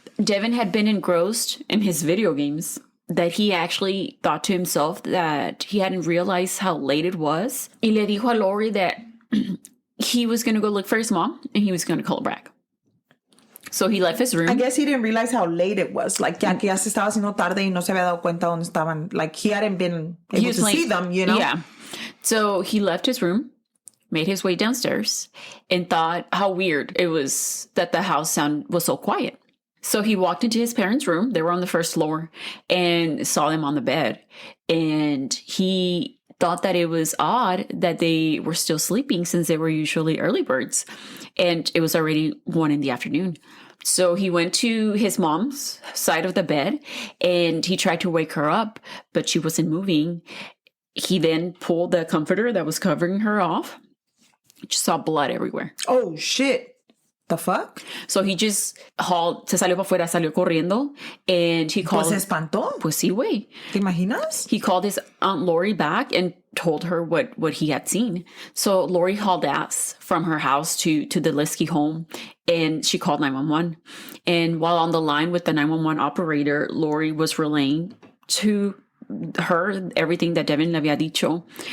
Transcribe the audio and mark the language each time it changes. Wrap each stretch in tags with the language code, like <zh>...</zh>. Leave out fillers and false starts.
<en>Devon had been engrossed in his video games that he actually thought to himself that he hadn't realized how late it was.</en> <es>Y le dijo a</es> <en>Lori that he was going to go look for his mom and he was going to call her back. So he left his room. I guess he didn't realize how late it was.</en> <es>Like, ya se estaba haciendo tarde y no se había dado cuenta dónde estaban.</es> <en>Like, he hadn't been able to see them, Yeah. So he left his room, made his way downstairs, and thought how weird it was that the house was so quiet. So he walked into his parents' room. They were on the first floor and saw them on the bed. And he thought that it was odd that they were still sleeping since they were usually early birds. And it was already 1 p.m. So he went to his mom's side of the bed and he tried to wake her up, but she wasn't moving. He then pulled the comforter that was covering her off. Just saw blood everywhere. Oh, shit. The fuck? So he just</en> <es>se salió para afuera, salió corriendo,</es> <en>and he called...</en> <es>¿Se espantó? Pues sí, güey. ¿Te imaginas?</es> <en>He called his Aunt Lori back and told her what he had seen. So Lori hauled ass from her house to the Liske home, and she called 911. And while on the line with the 911 operator, Lori was relaying to her everything that Devon</en> <es>le había dicho.</es>